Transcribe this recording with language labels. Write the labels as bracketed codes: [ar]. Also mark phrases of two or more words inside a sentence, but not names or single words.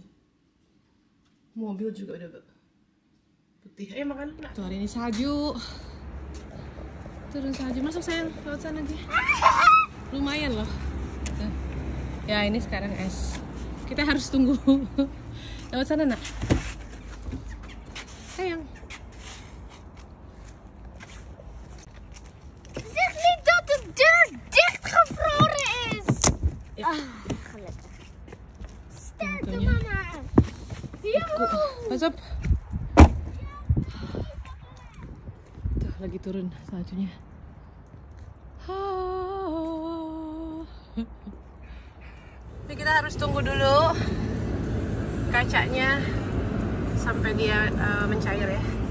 [id] Mobil juga udah putih. Makan pula. Tuh hari ini salju. Turun salju. Masuk sayang, lewat sana aja. Lumayan loh. Tuh. Ya ini sekarang es. Kita harus tunggu. Lewat sana nak. Sayang. [nl] Zeg niet dat de deur dichtgevroren is. Gelukkig. Sterkte mama. Pas op. [id] Tuh lagi turun saljunya. Jadi kita harus tunggu dulu kacanya sampai dia mencair ya.